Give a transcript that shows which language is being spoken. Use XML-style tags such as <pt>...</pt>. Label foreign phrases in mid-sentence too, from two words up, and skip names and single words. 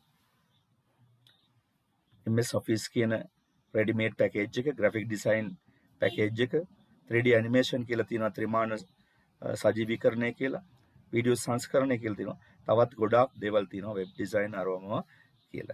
<si>MS Office කියන</si> <en>ready-made package</en> <si>එක,</si> <en>graphic design package</en> <si>එක,</si> <en>3D animation</en> <si>කියලා තියෙනවා, ත්‍රිමාන සජීවීකරණය කියලා, වීඩියෝ සංස්කරණය කියලා තියෙනවා. තවත් ගොඩාක් දේවල් තියෙනවා</si> <en>web design</en> <si>අරවම කියලා.</si>